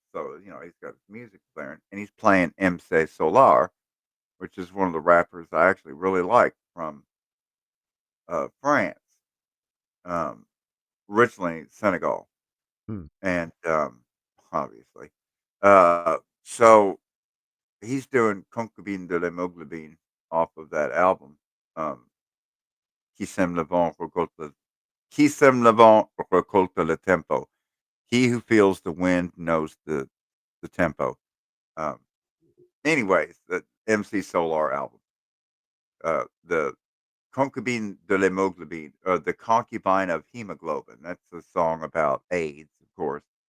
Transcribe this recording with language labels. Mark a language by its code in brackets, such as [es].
[en] So, he's got his music blaring, and he's playing MC Solar, which is one of the rappers I actually really like from France, um, originally Senegal, Hmm. and obviously. So he's doing Concubine de l'Hémoglobine off of that album. [fr] Um, Qui sème le vent récolte, Qui sème le vent récolte le tempo. [en] He who feels the wind knows the tempo. Um, Anyways, the MC Solar album, the Concubine de l'Hémoglobine, or the Concubine of Hemoglobin. That's a song about AIDS, of course.